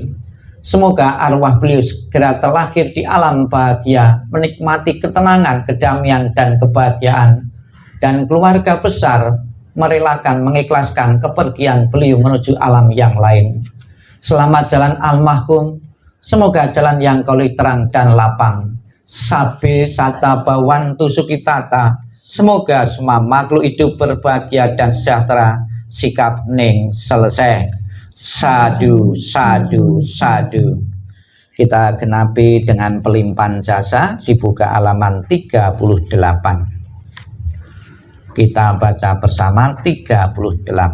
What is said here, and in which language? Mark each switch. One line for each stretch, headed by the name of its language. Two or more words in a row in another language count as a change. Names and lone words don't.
Indonesian: Semoga arwah beliau segera terlahir di alam bahagia, menikmati ketenangan, kedamaian, dan kebahagiaan. Dan keluarga besar merelakan, mengikhlaskan kepergian beliau menuju alam yang lain. Selamat jalan almarhum, semoga jalan yang koli terang dan lapang.
Pali: Sabe sata bawantu sukitata,
Indonesian: semoga semua makhluk hidup berbahagia dan sejahtera. Sikap ning selesai.
Pali: Sadu, sadu, sadu.
Indonesian: Kita genapi dengan pelimpahan jasa, dibuka halaman 38. Kita baca bersama 38.